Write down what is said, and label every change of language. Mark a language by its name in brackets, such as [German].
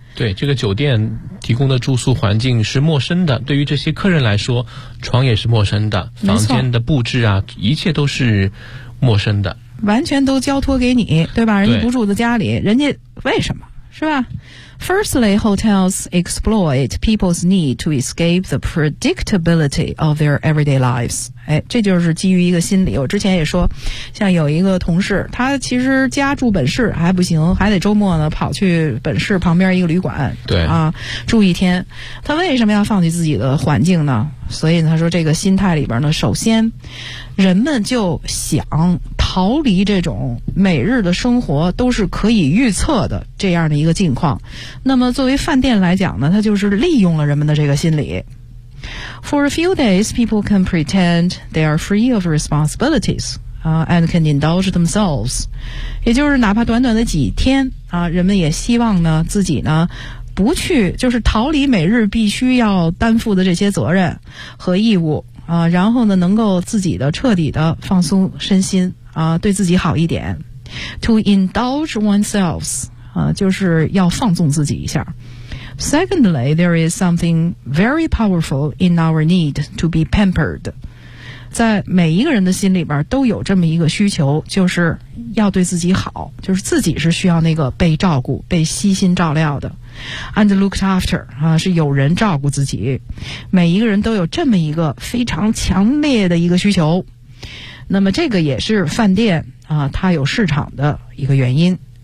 [Chinese] 对，这个酒店提供的住宿环境是陌生的，对于这些客人来说，床也是陌生的，房间的布置啊，一切都是陌生的，完全都交托给你，对吧？人家不住在家里，人家为什么？是吧？ [English] Firstly, hotels exploit people's need to escape the predictability of their everyday lives. [Chinese] 哎，这就是基于一个心理。我之前也说，像有一个同事，他其实家住本市还不行，还得周末呢跑去本市旁边一个旅馆，对啊，住一天。他为什么要放弃自己的环境呢？所以他说，这个心态里边呢，首先人们就想逃离这种每日的生活都是可以预测的这样的一个境况。那么作为饭店来讲呢，它就是利用了人们的这个心理。 [English] For a few days, people can pretend they are free of responsibilities, and can indulge themselves. [Chinese] 也就是哪怕短短的几天啊，人们也希望呢自己呢不去，就是逃离每日必须要担负的这些责任和义务啊，然后呢能够自己的彻底的放松身心啊，对自己好一点。 [English] To indulge oneself [Chinese] 啊，就是要放纵自己一下。 [English] Secondly, there is something very powerful in our need to be pampered. [Chinese] 在每一个人的心里边都有这么一个需求，就是要对自己好，就是自己是需要那个被照顾、被悉心照料的。 [English] And looked after [Chinese] 啊，是有人照顾自己。每一个人都有这么一个非常强烈的一个需求，那么这个也是饭店啊，它有市场的一个原因。